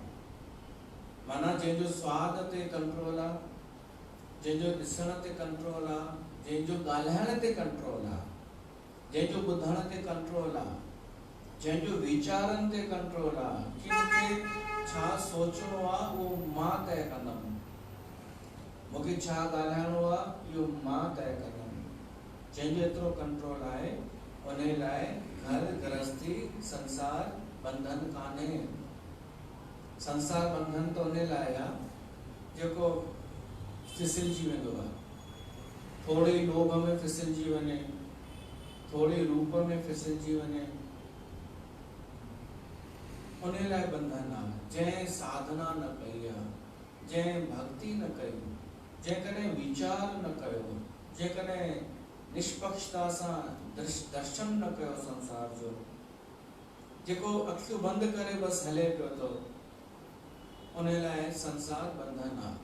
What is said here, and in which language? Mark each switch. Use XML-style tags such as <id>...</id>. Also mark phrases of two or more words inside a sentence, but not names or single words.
<sd>माना जंहिंजो स्वाद ते कंट्रोल आहे, जंहिंजो ॾिसण ते कंट्रोल आहे, जंहिंजो ॻाल्हाइण ते कंट्रोल आहे, जंहिंजो ॿुधण ते कंट्रोल आहे, जंहिंजो वीचारनि ते कंट्रोल आहे कि मूंखे छा सोचणो आहे उहो मां तय कंदुमि, मूंखे छा ॻाल्हाइणो आहे इहो मां तय कंदुमि। जंहिंजो एतिरो कंट्रोल आहे उन लाइ घर गृहस्थी संसार बंधन कान्हे। संसार बंधन तो उन लाइ आहे जेको फिसलजी वेंदो आहे, थोड़ी लोभ में फिसलजी वञे, थोड़ी रूप में फिसलजी वञे, उन लाइ बंधन आहे। जंहिं साधना न कई आहे, जंहिं भक्ति न कई, जंहिं कॾहिं वीचार न कयो, जंहिं कॾहिं निष्पक्षता सां दर्शन न कयो संसार जो, जेको अखियूं बंदि करे बस हले पियो थो, उन लाइ संसार बंधन आहे।</sd>